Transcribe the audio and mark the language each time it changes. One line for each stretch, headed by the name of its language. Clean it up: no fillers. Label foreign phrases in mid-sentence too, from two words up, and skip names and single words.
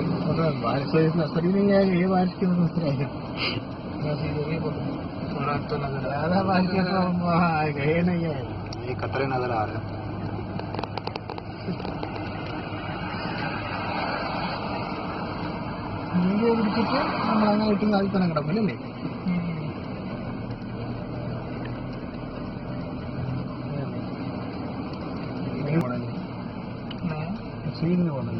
Hindi: ये बारिश की वजह से ज्यादा बारिश तो वहाँ गए नहीं है, ये खतरे नजर आ रहे हैं।
Malayalam: വീഡിയോ പിടിച്ചിട്ട് നമ്മളങ്ങനെ കിട്ടുന്ന അതിൽ തന്നെ കിടക്കില്ലല്ലേ? സീനിന് പോകണല്ലേ?